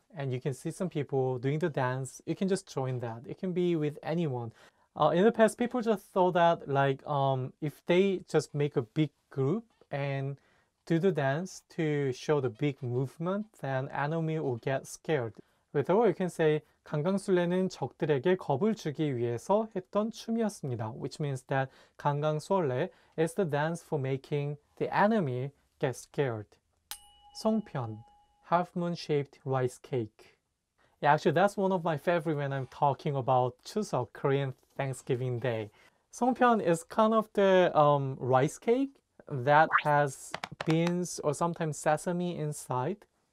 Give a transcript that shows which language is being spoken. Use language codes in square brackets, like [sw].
[en] And you can see some people doing the dance. You can just join that. It can be with anyone. In the past, people just thought that like if they just make a big group and do the dance to show the big movement, then enemy will get scared. With the word, you can say [ko] 강강술래는 적들에게 겁을 주기 위해서 했던 춤이었습니다. [en] Which means that 강강술래 is the dance for making the enemy get scared. Songpyeon, half-moon-shaped rice cake. Yeah, actually, that's one of my favorite when I'm talking about Chuseok, Korean Thanksgiving Day. Songpyeon is kind of the rice cake that has beans or sometimes sesame inside.